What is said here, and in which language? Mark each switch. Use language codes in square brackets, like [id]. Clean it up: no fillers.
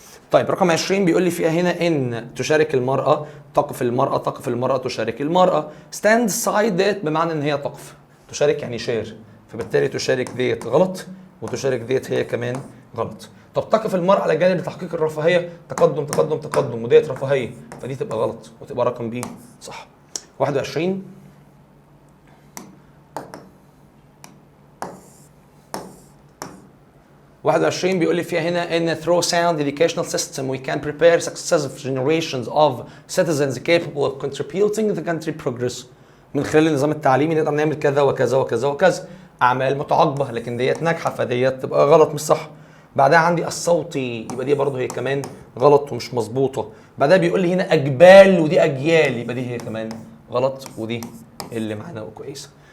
[ar] طيب رقم 20 بيقول لي فيها هنا ان تشارك المراه، تقف المراه، تقف المراه، تشارك المراه. ستاند سايد ديت بمعنى ان هي تقف، تشارك يعني شير، فبالتالي تشارك ديت غلط، وتشارك ديت هي كمان غلط. طب تقف المرأة على جانب تحقيق الرفاهية، تقدم تقدم تقدم، وديت رفاهية، فدي تبقى غلط وتبقى رقم بي صح. 21 بيقول لي فيها هنا ان [en] through sound educational system we can prepare successive generations of citizens capable of contributing to the country progress. [ar] من خلال النظام التعليمي نقدر نعمل كذا وكذا وكذا وكذا، اعمال متعاقبه، لكن ديت ناجحه، فديت تبقى غلط مش صح. بعدها عندي الصوتي، يبقى دي برضه هي كمان غلط ومش مظبوطه. بعدها بيقول لي هنا اجبال، ودي اجيال، يبقى دي هي كمان غلط، ودي اللي معانا كويسه.